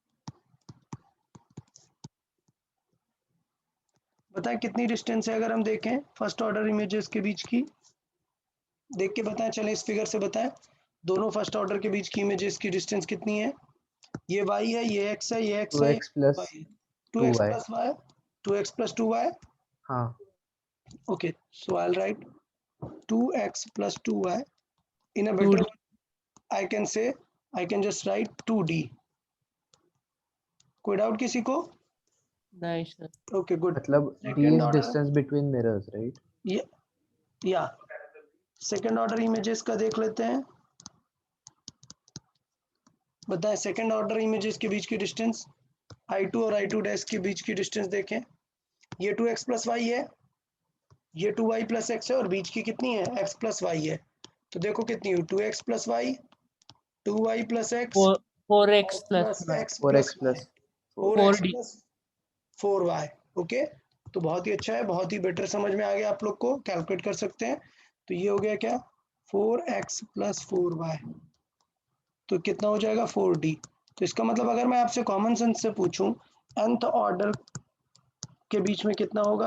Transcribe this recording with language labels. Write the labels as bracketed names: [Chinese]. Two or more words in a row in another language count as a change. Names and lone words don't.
[Hindi] बताएं कितनी डिस्टेंस है, अगर हम देखें [English] first order images [Hindi] के बीच की, देख के बताएं, चलें इस फिगर से बताएं दोनों [English] first order [Hindi] के बीच की इमेजेस की डिस्टेंस कितनी है। ये y है, ये x है, ये x है, 2x प्लस y है, 2x 2y। [English] plus y, 2x plus 2y, [Hindi] हाँ [English] okay, so I'll write 2x plus 2y. In a 2D। better one, I can say, I can just write 2d। [Hindi] कोई डाउट किसी को? नहीं सर। [English] okay good. [Hindi] मतलब d [English] सेकंड is ऑर्डर, distance between mirrors, right? [Hindi] या [English] second order images [Hindi] का देख लेते हैं। बताएं [English] second order images [Hindi] के बीच की डिस्टेंस, i2 और i2 डैश के बीच की डिस्टेंस देखें। ये [English] 2x plus y [Hindi] है, ये [English] 2y plus x [Hindi] है, और बीच की कितनी है, [English] x plus y [Hindi] है। तो देखो कितनी हुई, [English] 2x plus y, 2y plus x, 4x [Hindi] और [English] plus प्लस y। x 4x plus y, plus 4। 4x 4D। plus 4y। [Hindi] ओके, तो बहुत ही अच्छा है, बहुत ही बेटर समझ में आ गया आप लोग को, कैलकुलेट कर सकते हैं। तो ये हो गया क्या, [English] 4x plus 4y, [Hindi] तो कितना हो जाएगा 4d। तो इसका मतलब अगर मैं आपसे [English] common sense [Hindi] से पूछूं [English] nth order [Hindi] के बीच में कितना होगा,